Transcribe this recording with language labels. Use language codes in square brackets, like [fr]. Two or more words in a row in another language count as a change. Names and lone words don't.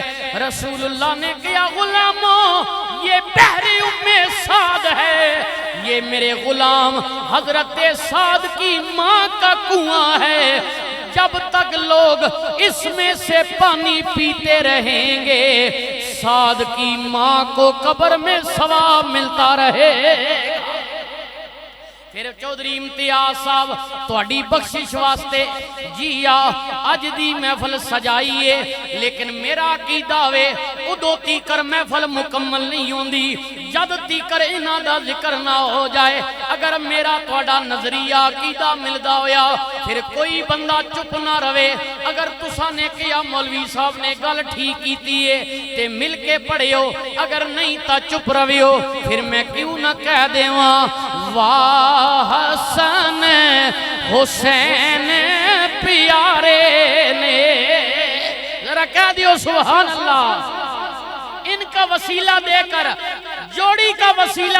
[ur] رسول اللہ نے کیا غلاموں یہ بحری سعد ہے یہ میرے غلام حضرت سعد کی ماں کا کنواں ہے. جب تک لوگ اس میں سے پانی پیتے رہیں گے سعد کی ماں کو قبر میں ثواب ملتا رہے. [pa] پھر چودھری امتیاز صاحب تہاڈی بخشش واسطے جی اج دی محفل سجائیے لیکن میرا عقیدہ وے ادو تیکر محفل مکمل نہیں ہوندی جد تیکر انہاں دا ذکر نہ ہو جائے اگر میرا تواڈا نظریہ عقیدہ ملدا ہویا پھر کوئی بندہ چپ نہ رہے اگر تساں نے کیا مولوی صاحب نے گل ٹھیک کیتی ہے تے مل کے پڑھیو اگر نہیں تا چپ رہیو پھر میں کیوں نہ کہہ دیواں واہ حسن حسین پیارے نے ذرا کہہ دیو [ar] سبحان اللہ [ur] ان کا وسیلہ دے کر جوڑی کا وسیلہ